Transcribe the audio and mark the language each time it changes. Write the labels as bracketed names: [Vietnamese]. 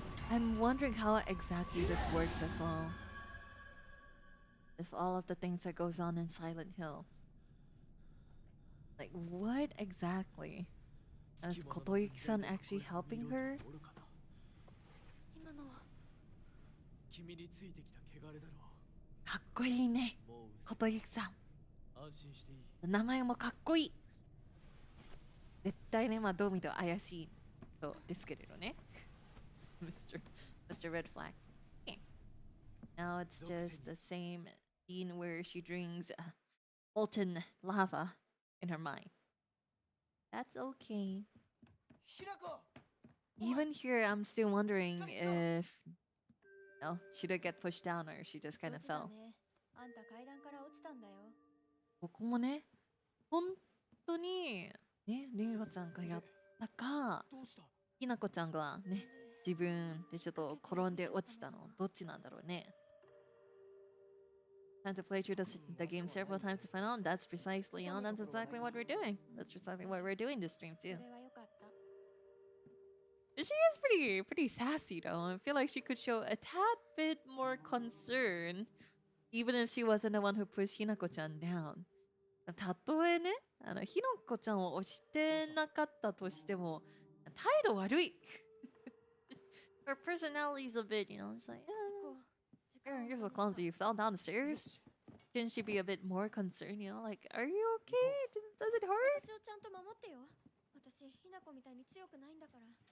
[English] I'm wondering how exactly this works as well. If all of the things that goes on in Silent Hill. Like, what exactly? Is Kotoyuki-san actually helping her? [Japanese] 今のは君についてきた汚れだろう。かっこいいね、Kotoyuki-san。安心していい。名前もかっこいい。絶対ね、まあどう見ても怪しい人ですけれどね。 [English] Mr. Red Flag. Okay. Now it's just the same scene where she drinks molten lava in her mind. That's okay. Even here, I'm still wondering if she did get pushed down or she just kind of fell. [Japanese] あんた階段から落ちたんだよ。ここもね、本当にね、りんごちゃんがやったか、ひなこちゃんがね、自分でちょっと転んで落ちたの、どっちなんだろうね。 [English] Time to play through the game several times to find out. That's precisely, that's exactly what we're doing. That's precisely what we're doing this stream too. [Japanese] それはよかった。 [English] She is pretty sassy though. I feel like she could show a tad bit more concern, even if she wasn't the one who pushed Hinako-chan down. [Japanese] たとえね、ひなこちゃんを押してなかったとしても、態度悪い。 [English] Her personality's a bit, it's like, you're so clumsy, you fell down the stairs. Shouldn't she be a bit more concerned, like, are you okay? Does it hurt? [Japanese] 私をちゃんと守ってよ。私、ひなこみたいに強くないんだから。